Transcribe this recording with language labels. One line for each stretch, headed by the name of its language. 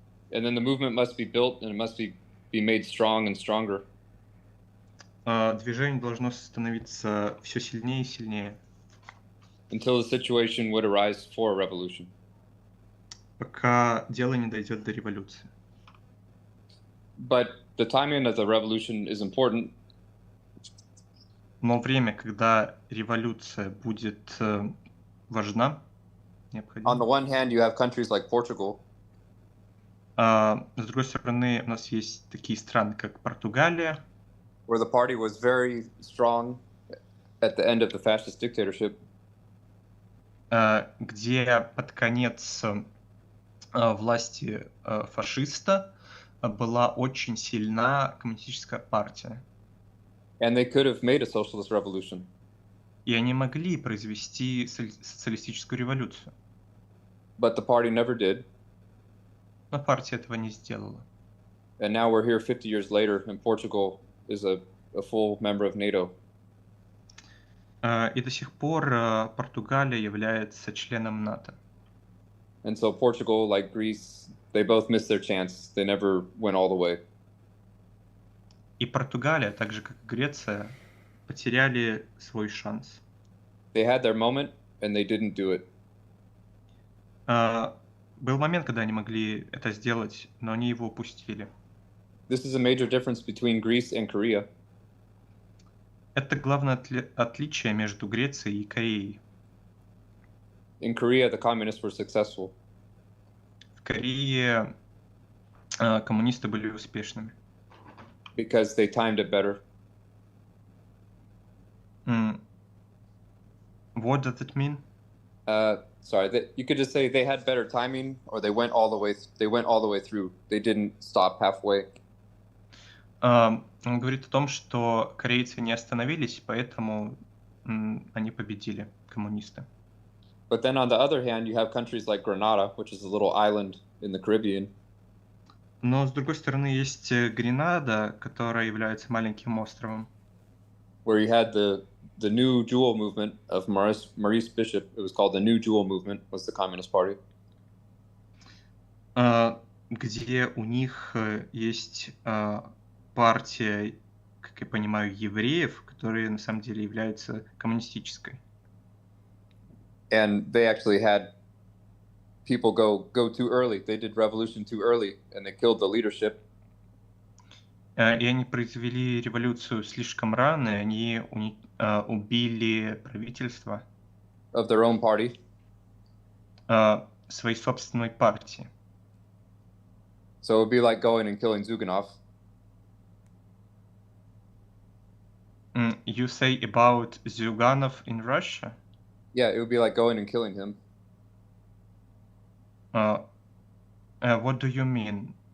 English: And then the movement must be built and it must be made strong and stronger.
Russian: Движение должно становиться все сильнее и сильнее.
English: Until the situation would arise for a revolution.
Russian: Пока дело не дойдет до революции.
English: But the timing of the revolution is important.
Russian: Но время, когда революция будет важна, необходима.
English: On the one hand, you have countries like Portugal.
Russian: С другой стороны, у нас есть такие страны, как Португалия,
English: where the party was very strong at the end of the fascist dictatorship.
Russian: Где под конец власти фашиста была очень сильна коммунистическая партия.
English: And they could have made a socialist revolution.
Russian: И они могли произвести социалистическую революцию.
English: but the party never did.
Russian: Но партия этого не сделала.
English: And now we're here 50 years later, and Portugal is a full member of NATO.
Russian: И до сих пор Португалия является членом НАТО.
English: And so Portugal, like Greece, they both missed their chance. They never went all the way.
Russian: И Португалия, так же как и Греция, потеряли свой шанс.
English: They had their moment, and they didn't do it.
Russian: Был момент, когда они могли это сделать, но они его упустили.
English: This is a major difference between Greece and Korea.
Russian: Это главное отличие между Грецией и Кореей.
English: In Korea, the communists were successful.
Russian: В Корее коммунисты были успешными.
English: Because they timed it better. What does it mean? You could just say they had better timing, or they went all the way. They went all the way through. They didn't stop halfway.
Russian: Он говорит о том, что корейцы не остановились, поэтому они победили, коммунисты.
English: But then on the other hand, you have countries like Grenada, which is a little island in the Caribbean.
Russian: Но с другой стороны есть Гренада, которая является маленьким островом.
English: Where you had the New Jewel movement of Maurice Bishop. It was called the New Jewel movement. Was the Communist Party?
Russian: Где у них есть партия, как я понимаю, евреев, которые на самом деле являются коммунистической.
English: And they actually had people go too early. They did revolution too early, and they killed the leadership.
Russian: И они произвели революцию слишком рано, и они убили правительство
English: of their own party.
Russian: Своей собственной партии.
English: So it would be like going and killing Zyuganov. You say about Zyuganov in Russia? Yeah, it would be like going and killing him. What do you mean?